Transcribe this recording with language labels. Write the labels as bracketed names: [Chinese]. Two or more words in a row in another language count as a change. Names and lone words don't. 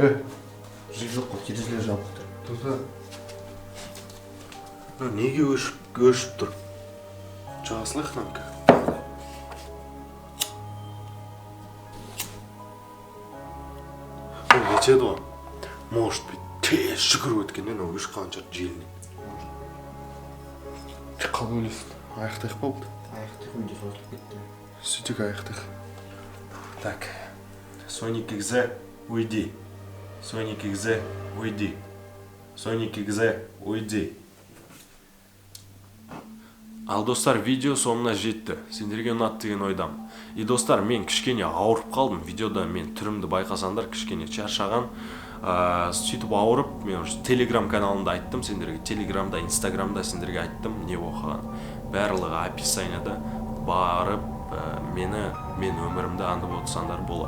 [Kazakh] Жел жоқ қой, терезелер жабық тұр. Неге өшіп тұр? Жағасылайық намка. Ол нетеді ғой? [Russian] Может быть, [Kazakh] тез жүгіріп өткеннен ол өшіп қалған шығар желіне. Қалай ойлайсың? Аяқтайық па болды? Аяқтық үйде созылып кетті. Сөйтек аяқтайық. [Russian] Так. Соник XZ, уйди. Соник XZ, уйди. Соник XZ, уйди. [Kazakh] Ал достар, видео соңына жетті. Сендерге ұнады деген ойдам. И достар, мен кішкене ауырып қалдым. Видеода мен түрімді байқасаңдар кішкене шаршаған. Сөйтіп ауырып, мен уже Telegram каналында айттым сендерге. Телеграмда, Инстаграмда сендерге айттым не оқыған. Барлығы описаниеда барып, мен өмірімді аңдып отырсаңдар болады.